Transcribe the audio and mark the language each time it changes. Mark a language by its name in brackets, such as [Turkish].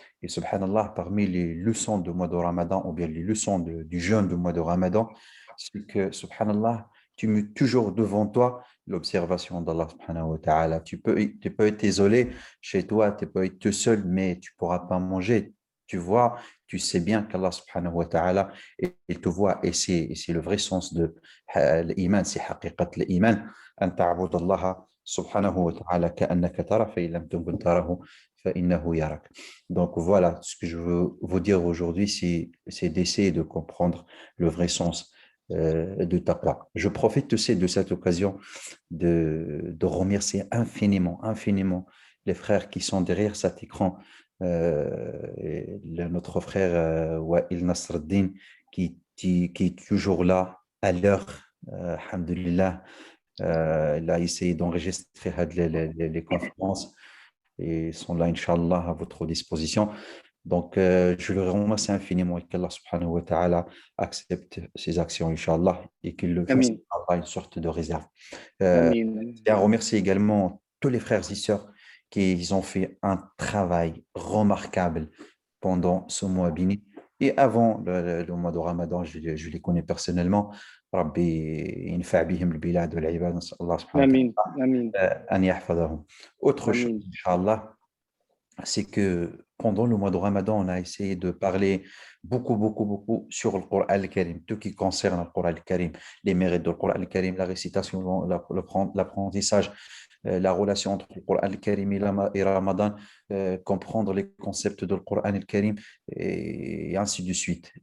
[French] Et subhanallah, parmi les leçons du mois de Ramadan, ou bien les leçons du jeûne du mois de Ramadan, c'est que subhanallah, tu mets toujours devant toi l'observation d'Allah subhanahu wa ta'ala. Tu peux être isolé chez toi, tu peux être tout seul, mais tu ne pourras pas manger. Tu vois, tu sais bien qu'Allah subhanahu wa ta'ala, il te voit. Et c'est le vrai sens de l'iman, c'est haqiqat l'iman. [Arabic] أن تعبد الله سبحانه وتعالى كأنك ترى فإن لم تكن تراه فإنه يراك. [French] Donc voilà, ce que je veux vous dire aujourd'hui, c'est d'essayer de comprendre le vrai sens de taqwa. Je profite aussi de cette occasion de remercier infiniment, infiniment les frères qui sont derrière cet écran. Notre frère Wael Nasreddin qui est toujours là à l'heure, alhamdulillah. Il a essayé d'enregistrer les conférences et ils sont là, Inch'Allah, à votre disposition. Donc, je le remercie infiniment et qu'Allah subhanahu wa ta'ala accepte ses actions, Inch'Allah, et qu'il le fasse Amin. par une sorte de réserve. Euh, Amin. et à remercier également tous les frères et sœurs qui ont fait un travail remarquable pendant ce mois béni. Et avant le mois de Ramadan, je les connais personnellement. [Arabic] ربي ينفع بهم البلاد والعباد نسأل الله سبحانه Amin. Amin. وتعالى أن يحفظهم. [French] Autre chose, Amin. Inch'Allah, c'est que pendant le mois de Ramadan, on a essayé de parler beaucoup, beaucoup, beaucoup sur le Coran al-Karim, tout qui concerne le Coran al-Karim, les mérites du Coran al-Karim, la récitation, l'apprentissage, la relation entre le Coran al-Karim et Ramadan, comprendre les concepts du Coran al-Karim et ainsi de suite.